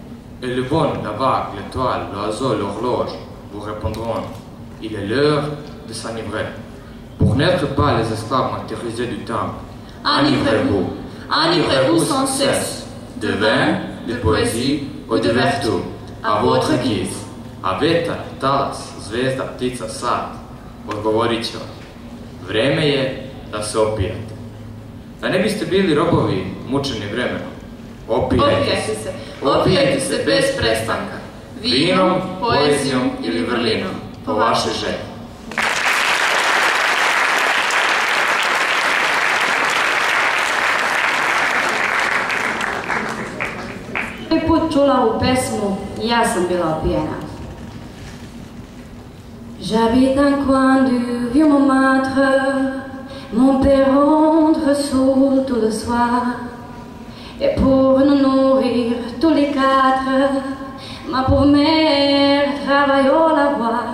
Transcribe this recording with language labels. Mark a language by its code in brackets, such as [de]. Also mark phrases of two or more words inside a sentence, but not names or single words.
[fr] Et le vent, la vague, l'étoile, l'oiseau, l'horloge vous répondront. Il est l'heure de s'enivrer. Pour n'être pas les esclaves martyrisés du temps, enivrez-vous. Enivrez-vous sans cesse. De vin, de poésie ou de vertu, à votre guise. [sr] A vetar, talas, zvezda, ptica, sad, odgovorit će vam. Vreme je da se opijate. Da ne biste bili robovi mučeni vremenom. Opijajte se. Opijajte se bez prestanka. Vinom, poezijom ili vrlinom. Po vašoj želji. Prvi put čula ovu pesmu i ja sam bila opijena. [fr] J'habite un coin du vieux Montmartre, mon père rentre sourd tout le soir, et pour nous nourrir tous les quatre, ma pauvre mère travaille au lavoir.